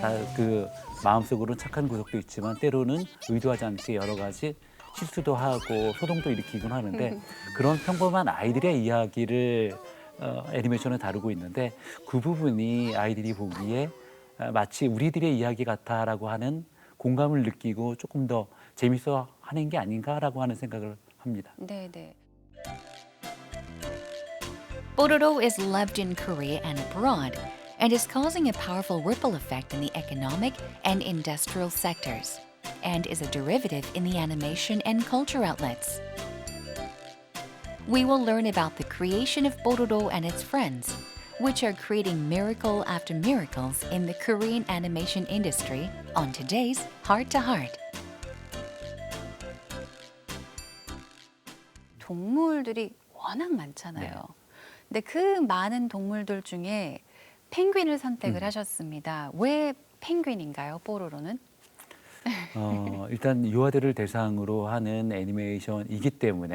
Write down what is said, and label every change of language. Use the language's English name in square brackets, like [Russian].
[Korean] 다 그 마음속으로는 착한 구석도 있지만 때로는 의도하지 않게 여러 가지 실수도 하고 소동도 일으키곤 하는데 그런 평범한 아이들의 이야기를 애니메이션을 다루고 있는데 그 부분이 아이들이 보기에 마치 우리들의 이야기 같아라고 하는 공감을 느끼고 조금 더 재밌어 하는 게 아닌가라고 하는 생각을 합니다. 네, 네. [English] Pororo is loved in Korea and abroad and is causing a powerful ripple effect in the economic and industrial sectors and is a derivative in the animation and culture outlets. We will learn about the creation of Pororo and its friends, which are creating miracle after miracles in the Korean animation industry on today's Heart to Heart. [Korean] 동물들이 워낙 많잖아요. 네. 근데 그 많은 동물들 중에 펭귄을 선택을 하셨습니다. 왜 펭귄인가요, 뽀로로는? 일단 유아들을 대상으로 하는 애니메이션이기 때문에